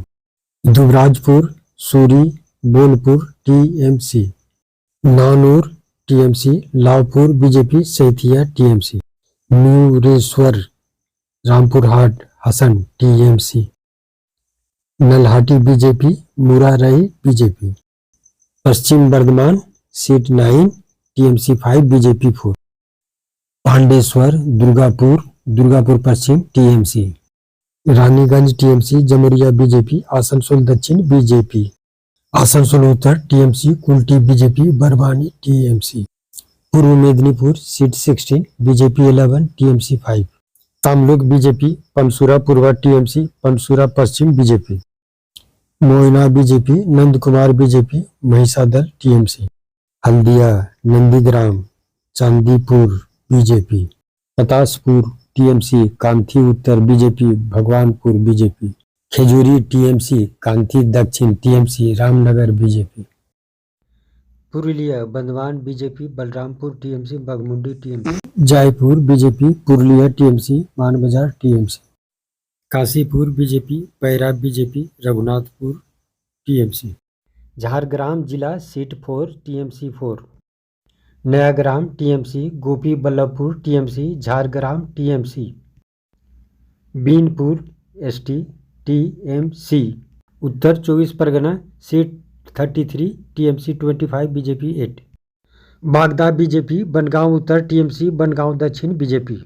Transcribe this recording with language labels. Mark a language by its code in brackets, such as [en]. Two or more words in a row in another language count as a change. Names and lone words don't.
[hi] दुबराजपुर सूरी बोलपुर टीएमसी। नानूर टीएमसी, लावपुर बीजेपी सैथिया टीएमसी। न्यूरेश्वर रामपुरहाट हसन टीएमसी। नल्हाटी बीजेपी, मुरारई बीजेपी। पश्चिम बर्धमान सीट 9 टीएमसी 5 बीजेपी 4। पांडेश्वर दुर्गापुर, दुर्गापुर पश्चिम टीएमसी। रानीगंज टीएमसी, जमुरिया बीजेपी, आसनसोल दक्षिण बीजेपी। आसनसोल उत्तर टीएमसी, कुल्टी बीजेपी, बरवानी टीएमसी। पूर्व मेदिनीपुर सीट 16 बीजेपी 11 टीएमसी 5। तमलुक बीजेपी, पनसूरा पूर्व टीएमसी, पनसूरा पश्चिम बीजेपी। मोयना बीजेपी, नंदकुमार बीजेपी, महिषादल टीएमसी। हल्दिया नंदीग्राम चांदीपुर बीजेपी। पतासपुर टीएमसी, कांथी उत्तर बीजेपी, भगवानपुर बीजेपी। खेजूरी टीएमसी, कांथी दक्षिण टीएमसी, रामनगर बीजेपी। पुरुलिया बंदवान बीजेपी, बलरामपुर टीएमसी, बाघमुंडी टीएमसी। जयपुर बीजेपी, पुरुलिया टीएमसी, मानबाजार टीएमसी। काशीपुर बीजेपी, पैरा बीजेपी, रघुनाथपुर टीएमसी। झारग्राम जिला सीट 4 टीएमसी 4। नयाग्राम टीएमसी, गोपी बल्लभपुर टीएमसी, झारग्राम टीएमसी। बीनपुर एसटी टीएमसी। उत्तर 24 परगना सीट 33 टीएमसी 25 बीजेपी 8। बागदा बीजेपी, बनगांव उत्तर टीएमसी, बनगांव दक्षिण बीजेपी।